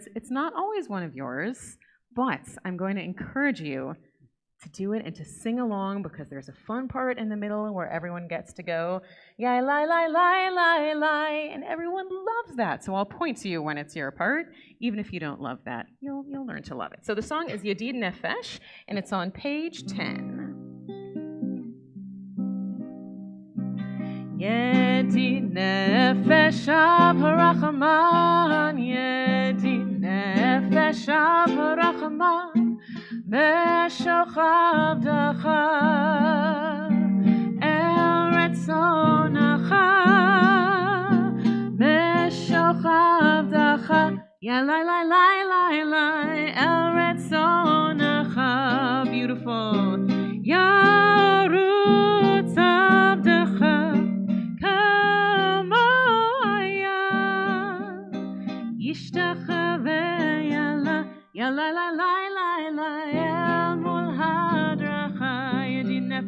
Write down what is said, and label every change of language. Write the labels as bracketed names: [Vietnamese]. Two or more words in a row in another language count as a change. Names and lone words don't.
[English] It's not always one of yours, but I'm going to encourage you to do it and to sing along because there's a fun part in the middle where everyone gets to go, yai, lie, lie, lie, lie, lie, and everyone loves that. So I'll point to you when it's your part. Even if you don't love that, you'll learn to love it. So the song is Yedid Nefesh, and it's on page 10. [Hebrew] ידיד נפש אב הרחמן, ידיד נפש אב הרחמן, משוך עבדך אל רצונך, משוך עבדך, יה לי לי לי לי לי, אל רצונך, beautiful, ירוץ עבדך. Ya la la la la la אל מול הדרך ידיד